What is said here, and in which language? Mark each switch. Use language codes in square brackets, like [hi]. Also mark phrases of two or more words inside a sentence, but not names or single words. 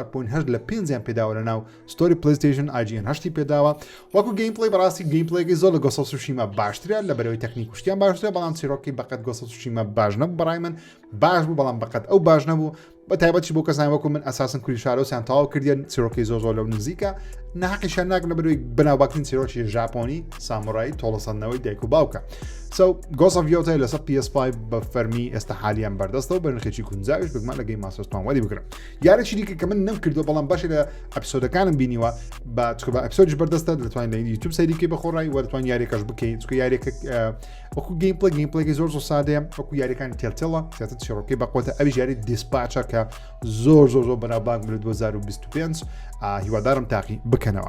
[ckb] لە 5 پێداوە لە ناو ستۆری پلەیستەیشن IGN 8 پێداوە وەکو گەیم پڵی بەڕاستی گەیم پڵێکی زۆر لە گۆسۆف سوشیما باشترە لە بەرەوەی تەکنیک کوشتیان باشترە بەڵام چیرۆکی بەقەت گۆسۆف سوشیما باش نەبوو بەڕای من باش بوو بەڵام بەقەت ئەو باش نەبوو بە تایبەتی بۆ کەسانی وەکو من ئەساسن کوری شارۆسیان تەواو کردیان چیرۆکی زۆر لەو نزیکە ناحقیشان ناکەن بەروی بەناوباکترین چیرۆکی ژاپۆنی سامورایی تۆڵەسەندنەوەی دایک و باوکە. Ghost of Yotei لەسەر PS5 بە فەرمی ئێستا حالیان بەردەستەوە بە نرخێکی کونجاویش بگمان لە گەیم ماستەرز وەری بگرم. یارێکی دیکە کە من نەمکردو بەڵام باشی لە ئەپیسۆدەکانم بینیوە بە ئەپیسۆدیش بەردەستە دەتوانین لە یوتیوب سەیریکەی بەخۆڕایی وە دەتوانین یاریەکەش بکەیت چکە یاریەکە وەکو گەیمپڵێکی زۆر سادەیە وەکو یاریەکانی تێلتێڵە زیاتر چیرۆکی بەقوتە ئەویش یاری دیسپاچە کە زۆر بەناوبانگ بێت 2025 هیوادارم تاقی بکەنەوە.